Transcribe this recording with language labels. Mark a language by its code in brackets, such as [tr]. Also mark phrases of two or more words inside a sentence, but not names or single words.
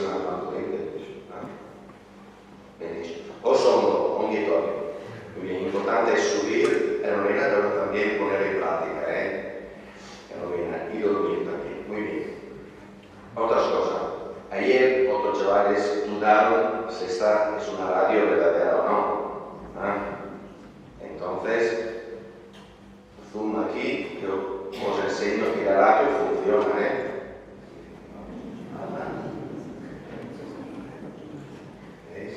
[it] costantemente. Benissimo. O sono obbligatorio. Quindi l'importante è [es] subir la novena, pero también poner en práctica, la novena y dormir también. Muy bien. Otras cosas. Ayer otros chavales dudaron si esta es una radio verdadera o no. Entonces, zoom aquí, yo os enseño que la radio funciona, ¿Veis?